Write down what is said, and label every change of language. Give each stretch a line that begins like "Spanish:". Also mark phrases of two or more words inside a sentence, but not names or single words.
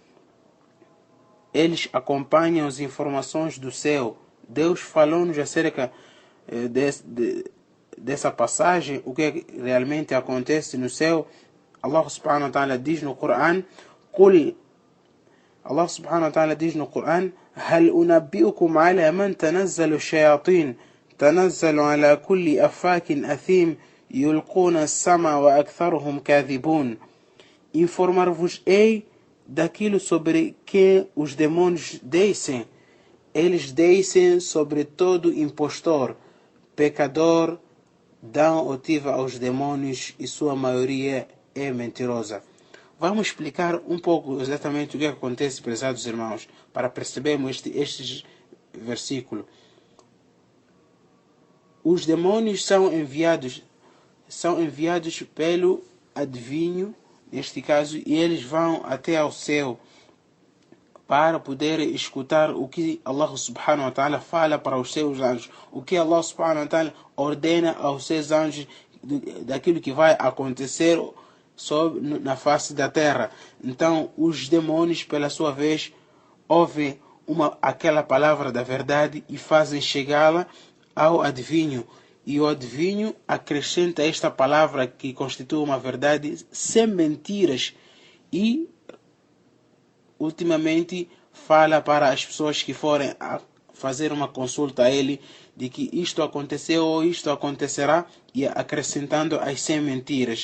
Portuguese: Eles acompanham as informações do céu. Deus falou-nos acerca dessa passagem, o que realmente acontece no céu. Allah
Arabic: سبحانه وتعالى
Portuguese: diz no Coran,
Arabic: الله سبحانه وتعالى
Portuguese: diz no Coran:
Arabic: هل أنبئكم على من تنزل الشياطين تنزل على كل أفاك أثيم يلقون السمع وأكثرهم كاذبون.
Portuguese: Informar-vos-ei daquilo sobre que os demônios descem. Eles descem sobre todo impostor, pecador, dão outiva aos demônios e sua maioria é mentirosa. Vamos explicar um pouco exatamente o que acontece, prezados irmãos, para percebermos este versículo. Os demônios são enviados pelo adivinho, neste caso, e eles vão até ao céu para poder escutar o que Allah
Arabic: سبحانه وتعالى
Portuguese: fala para os seus anjos, o que Allah
Arabic: سبحانه وتعالى
Portuguese: ordena aos seus anjos daquilo que vai acontecer na face da terra. Então, os demônios, pela sua vez, ouvem aquela palavra da verdade e fazem chegá-la ao adivinho. E o adivinho acrescenta esta palavra que constitui uma verdade sem mentiras e, ultimamente, fala para as pessoas que forem a fazer uma consulta a ele de que isto aconteceu ou isto acontecerá, e acrescentando as sem mentiras.